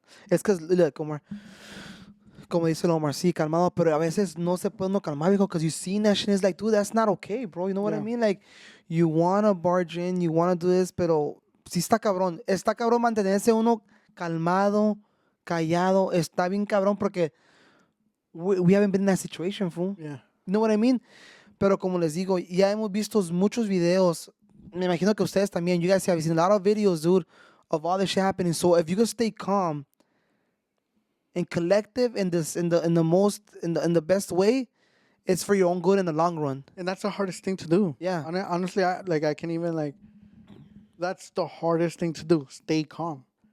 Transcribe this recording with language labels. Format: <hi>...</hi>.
<es>Es que, look, Omar, como dice el Omar, sí, calmado, pero a veces no se puede uno calmar, viejo,</es> <en>because you see that shit, it's like, dude, that's not okay, bro. You know what I Yeah. mean? Like, you want to barge in, you want to do this,</en> <es>pero sí está cabrón. Está cabrón mantenerse uno calmado, callado. Está bien cabrón porque</es> <en>we haven't been in that situation, fool. Yeah. You know what I mean?</en> <es>Pero como les digo, ya hemos visto muchos videos. Me imagino que ustedes también.</es> <en>You guys have seen a lot of videos, dude, of all this shit happening. So if you can stay calm and collective in the best way, it's for your own good in the long run. And that's the hardest thing to do. Yeah. Honestly, I can even that's the hardest thing to do. Stay calm.</en>